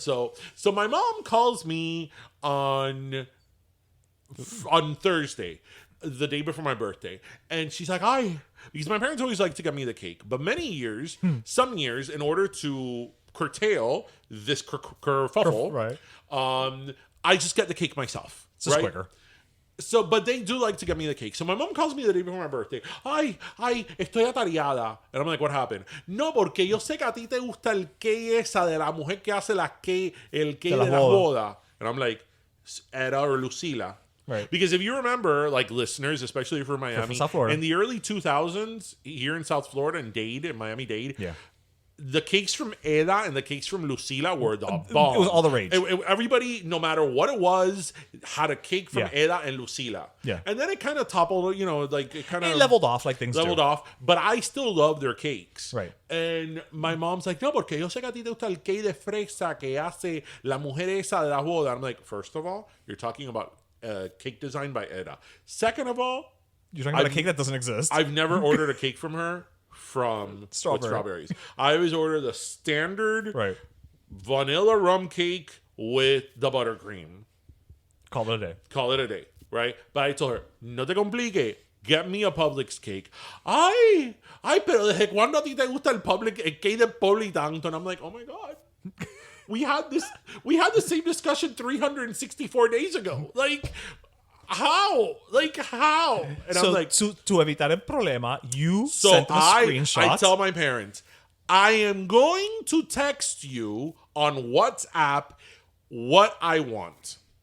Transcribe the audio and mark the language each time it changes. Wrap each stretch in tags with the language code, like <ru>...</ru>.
<en>So my mom calls me on Thursday, the day before my birthday, and she's like, because my parents always like to get me the cake, but some years, in order to curtail this kerfuffle, right? I just get the cake myself. It's just quicker. So, but they do like to get me the cake. So my mom calls me the day before my birthday. Ay, estoy atareada. And I'm like, what happened?</en> <es>No, porque yo sé que a ti te gusta el cake esa de la mujer que hace el cake de la boda.</es> <en>And I'm like, Era or Lucila. Right. Because if you remember, like listeners, especially for Miami, South Florida. in the early 2000s, here in South Florida and in Miami-Dade, yeah. The cakes from Eda and the cakes from Lucila were the bomb. It was all the rage. Everybody, no matter what it was, had a cake from Eda and Lucila. Yeah. And then it kind of toppled, like it kind of leveled off like things leveled do. off. But I still love their cakes. Right.</en> <es>And my mom's like, no, porque yo sé que a ti te gusta el cake de fresa que hace la mujer esa de la boda.</es> <en>I'm like, first of all, you're talking about cake designed by Eda. Second of all, you're talking about a cake that doesn't exist. I've never ordered a cake from her with strawberries. I always order the standard vanilla rum cake with the buttercream. Call it a day. Right? But I told her, no te complique. Get me a Publix cake.</en> <es>Ay, pero desde cuando a ti te gusta el cake de Publix tanto?</es> <en>And I'm like, oh my God. We had the same discussion 364 days ago. Like, how? And so I'm like, to evitar el problema, you sent them a screenshot. I tell my parents, I am going to text you on WhatsApp what I want.</en>